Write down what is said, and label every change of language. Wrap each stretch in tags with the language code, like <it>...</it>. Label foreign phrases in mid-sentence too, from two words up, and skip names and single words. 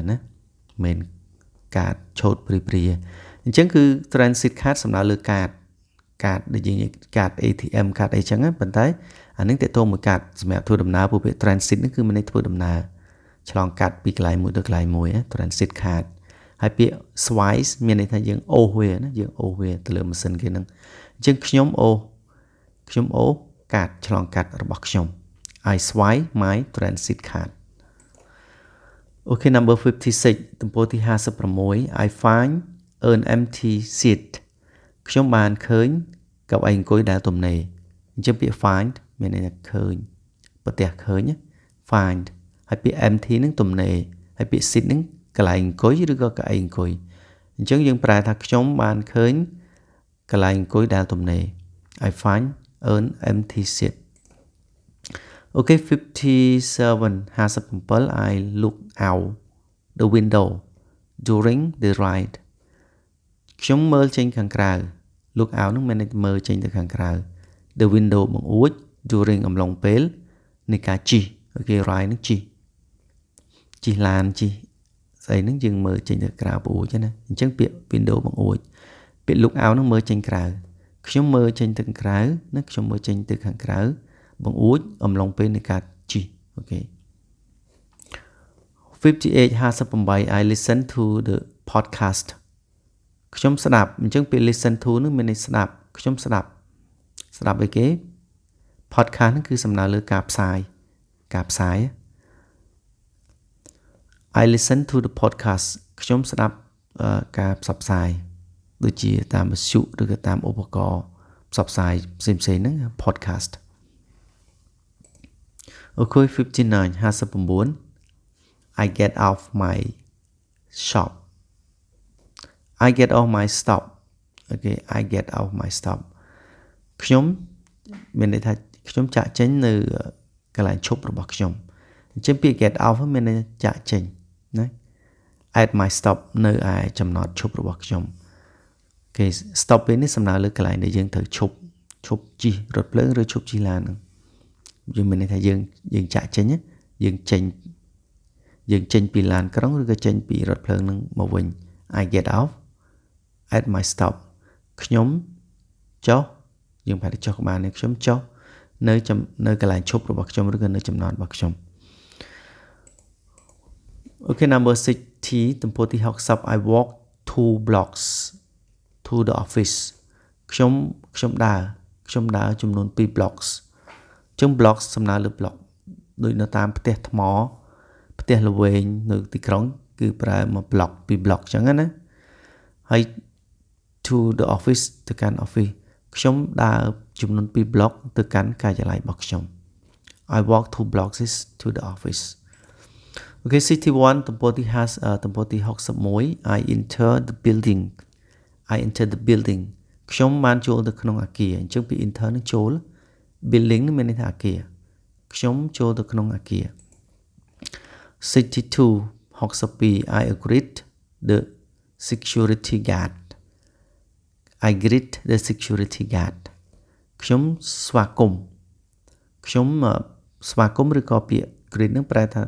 <km>ណាមិនកាតឆូតព្រីអញ្ចឹងគឺ</km> <en>transit card</en> <km>សំដៅលើកាតដែលយើងកាត ATM កាតអីចឹងណាប៉ុន្តែអានេះតេតងមួយកាតសម្រាប់ធ្វើដំណើរពួកពាក្យ transit នេះគឺមានន័យធ្វើដំណើរ ឆ្លងកាត់ពីកន្លែងមួយទៅកន្លែងមួយ</km> <en>transit card</en> <km>ហើយពាក្យ swipe មានន័យថាយើងអូសវាណាយើងអូសវាទៅលើម៉ាស៊ីនគេហ្នឹងអញ្ចឹងខ្ញុំ អូសកាតឆ្លងកាត់របស់ខ្ញុំ</km> <en>I swipe my transit card</en> <km>អូខេ number 56ទំព័រទី56</km> <en>I find an empty seat</en> <km>ខ្ញុំបានឃើញកៅអីអង្គុយដែលទំនេរអញ្ចឹងពាក្យ find មានន័យថាឃើញប្រទះឃើញ find ហើយពាក្យ empty ហ្នឹងទំនេរហើយពាក្យ seat ហ្នឹងកន្លែងអង្គុយឬក៏កៅអីអង្គុយអញ្ចឹងយើងប្រែថាខ្ញុំបានឃើញកន្លែងអង្គុយដែលទំនេរ</km> <en>I find an empty seat</en> <km>អូខេ 57 57</km> <en>I look out the window during the ride</en> <km>ខ្ញុំមើលចេញខាងក្រៅ</km> <en>look out</en> <km>ហ្នឹងមានន័យមើលចេញទៅខាងក្រៅ</km> <en>the window</en> <km>បង្អួច during អំឡុងពេលនៃការជិះអូខេ ride ហ្នឹងជិះឡានជិះស្អីហ្នឹង យើងមើលចេញទៅក្រៅបង្អួចណាអញ្ចឹងពាក្យ window បង្អួចពាក្យ</km> <en>look out</en> <km>ហ្នឹងមើលចេញក្រៅខ្ញុំមើលចេញទៅខាងក្រៅណាខ្ញុំមើលចេញទៅខាងក្រៅបង្អួចអំឡុងពេលនៃការជិះអូខេ 58</km> <en>I listen to the podcast</en> <km>ខ្ញុំស្ដាប់អញ្ចឹងពេល</km> <en>listen to</en> <km>នឹងមានន័យស្ដាប់ខ្ញុំស្ដាប់អីគេ podcast ហ្នឹងគឺសំដៅលើការផ្សាយ</km> <en>I listen to the podcast</en> <km>ខ្ញុំស្ដាប់ការផ្សព្វផ្សាយដូចជាតាមវិទ្យុឬក៏តាមឧបករណ៍ផ្សព្វផ្សាយផ្សេងៗហ្នឹង podcast អូខេ 59</km> <en>I get off my shop I get off my stop okay I get off my stop</en> <km>ខ្ញុំមានន័យថាខ្ញុំចាក់ចេញនៅកន្លែងឈប់របស់ខ្ញុំអញ្ចឹងពាក្យ</km> <en>get off</en> <km>មានន័យចាក់ចេញណា</km> <en>at my stop</en> <km>នៅឯចំណតឈប់របស់ខ្ញុំគេ stop ពេលនេះសំដៅលើកន្លែងដែលយើងត្រូវឈប់ជិះរថភ្លើងឬឈប់ជិះឡានហ្នឹងយើងមានន័យថាយើងចាក់ចេញយើងចេញពីឡានក្រុងឬក៏ចេញពីរថភ្លើងហ្នឹងមកវិញ</km> <en>I get off at my stop</en> <km>ខ្ញុំចុះយើងប្រហែលចុះក្បាលនេះខ្ញុំចុះនៅកន្លែងឈប់របស់ខ្ញុំឬក៏នៅចំណតរបស់ខ្ញុំ</km> <en>Okay number 60</en> <km>ទំព័រទី60</km> <en>I walk 2 blocks to the office</en> <km>ខ្ញុំដើរចំនួន2</km> <en>blocks ចឹង blocks</en> <km>សំដៅលើ block ដូចនៅតាមផ្ទះថ្មផ្ទះល្វែងនៅទីក្រុងគឺប្រើមក block 2 block ចឹងណាហើយ</km> <en>to the office</en> <km>ទៅកាន់ office ខ្ញុំដើរចំនួន2 block ទៅកាន់ការិយាល័យរបស់ខ្ញុំ</km> <en>I walk 2 blocks to the office Okay</en> <km>61ទំព័រទី61</km> <en>I enter the building</en> <km>ខ្ញុំបានចូលទៅក្នុងអគារអញ្ចឹងពី enter នឹងចូល building នឹងមានន័យថាអគារខ្ញុំចូលទៅក្នុងអគារ</km> <en>62 I greet the security guard I greet the security guard</en> <km>ខ្ញុំស្វាគមន៍ឬក៏ពាក្យ</km> <en>greet</en> <km>នឹងប្រែថាប</km>